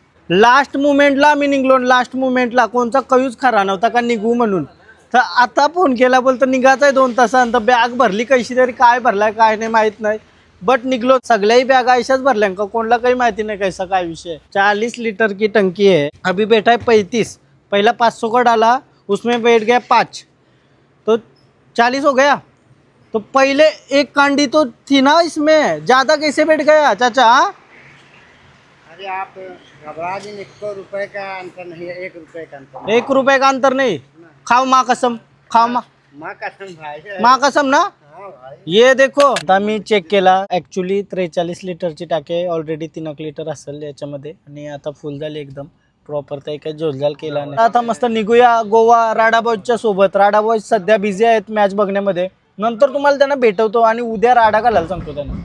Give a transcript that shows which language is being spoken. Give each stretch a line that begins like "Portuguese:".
Marathi: Last मुमेंटला आम्ही निघलो. Last मुमेंटला कोणचा कयूच खरा नव्हता का निघू म्हणून. तर आता फोन केला बोलतो निघायचं आहे 2 तासानंतर. बॅग भरली कशी तरी, काय भरलाय काय नाही माहित नाही, बट निघलो. सगळ्याही बॅग अशाच भरल्या का कोणाला काही माहिती नाही कैसा काय विषय.
Hindi: 40 लीटर की टंकी है, अभी बैठा है 35. पहला 500 का डाला, उसमें बैठ गया 5, तो 40 हो गया. तो पहले एक कांडी तो थी ना इसमें, ज़्यादा कैसे बैठ गया चाचा. अरे आप घबरा जी, 1 रुपए का अंतर नहीं है. 1 रुपए का अंतर. 1 रुपए का अंतर नहीं. खाओ माँ कसम, खाओ माँ कसम भाई, माँ कसम ना. ये देखो
Marathi: आता मी चेक केला. ऍक्च्युली 43 लिटरची टाकी ऑलरेडी 3 लिटर असेल याच्यामध्ये, आणि आता फुल झाली एकदम प्रॉपर. तर काही जोलजाल केला नाही. आता मस्त निघूया गोवा राडा बॉयजच्या सोबत. राडा बॉयज सध्या बिझी आहेत मॅच बघण्यामध्ये. नंतर तुम्हाला त्यांना भेटवतो आणि उद्या राडा घालायला सांगतो त्यांना.